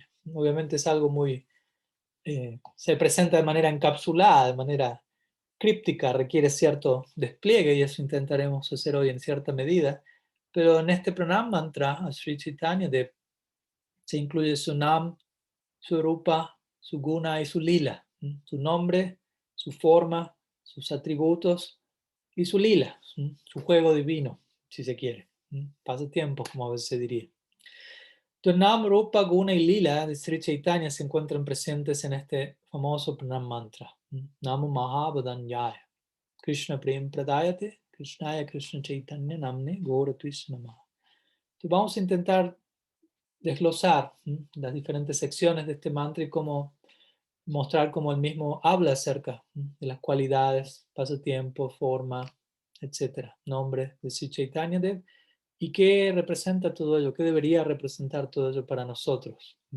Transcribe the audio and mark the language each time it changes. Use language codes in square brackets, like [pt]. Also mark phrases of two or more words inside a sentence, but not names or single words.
[es] Obviamente es algo muy, se presenta de manera encapsulada, de manera críptica, requiere cierto despliegue y eso intentaremos hacer hoy en cierta medida, pero en este [sa] प्रणाम मन्त्र [es] a Sri Chaitanya se incluye su nam, su rupa, su guna y su lila, su nombre, su forma, sus atributos y su lila, su juego divino, si se quiere, pasatiempo, como a veces se diría. Entonces, [sa] नाम, रूप, गुण [es] y Lila de Sri Chaitanya se encuentran presentes en este famoso [sa] प्रणाम मन्त्र. नमो महाबोदान्याय. कृष्ण प्रेम प्रदायते, कृष्णाय कृष्ण चैतन्य नाम्ने, गौर कृष्ण नमः. [es] Entonces, vamos a intentar desglosar las diferentes secciones de este mantra y cómo mostrar cómo el mismo habla acerca de las cualidades, pasatiempo, forma, etcétera, nombre de Sri Chaitanya Dev y qué representa todo ello, qué debería representar todo ello para nosotros.